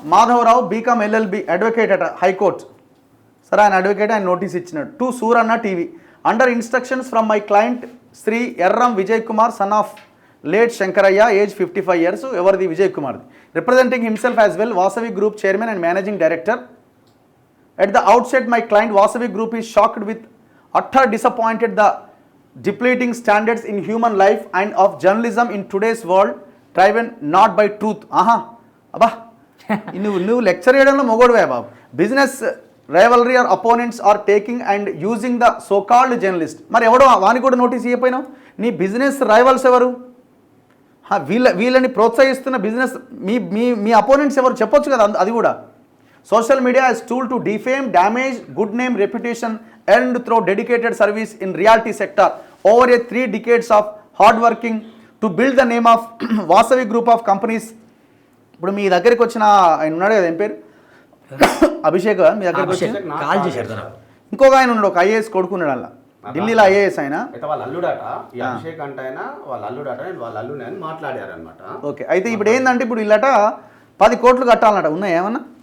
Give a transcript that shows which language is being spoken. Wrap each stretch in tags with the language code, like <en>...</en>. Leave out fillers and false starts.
<te>Madhavarao BCom LLB advocate అట high court. సరే, ఆయన అడ్వకేట్, ఆయన నోటీస్ ఇచ్చినాడు.</te> <en>To Suranna TV under instructions from my client Shri Erram Vijay Kumar, son of late Shankaraiah, age 55 years.</en> <te>ఎవరిది? Vijay కుమార్ది.</te> <en>Representing himself as well, Vasavi group chairman and managing director. At the outset, my client Vasavi Group is shocked with utter disappointed the depleting standards in human life and of journalism in today's world, driven not by truth.</en> <te>Aha, abba, నువ్వు lecture చేయడంలో మొగోడువే బాబు.</te> <en>Business rivalry or opponents are taking and using the so-called journalist.</en> <te>మరి ఎవడో వాని కూడా notice ఇవ్వపోయినావు? నీ business rivals ఎవరు? వీళ్ళని ప్రోత్సహిస్తున్న business మీ opponents ఎవరు చెప్పొచ్చు కదా. అది కూడా</te> <en>Social media as tool to defame, damage good name, reputation earned through dedicated service in reality sector over a 3 decades of hard working to build the name of Vasavi Group of companies.</en> <te>ఇప్పుడు మీ దగ్గరికి వచ్చిన ఆయన ఉన్నాడు కదా, ఏం పేరు? అభిషేక్. మీ దగ్గరికి వచ్చి కాల్ చేశారు. ఇంకొక ఆయన ఉన్నాడు, ఒక IAS కొడుకున్నాడు అలా ఢిల్లీలో, IAS ఆయన. వాళ్ళ అల్లుడాట అభిషేక్ అంటే ఆయన, వాళ్ళ అల్లుడాట, వాళ్ళ అల్లుని అని మాట్లాడారు అనమాట. ఓకే, అయితే ఇప్పుడు ఏంటంటే ఇప్పుడు ఇల్లట 10 కోట్లు కట్టాలన్నట. ఉన్నాయి ఏమన్నా?</te>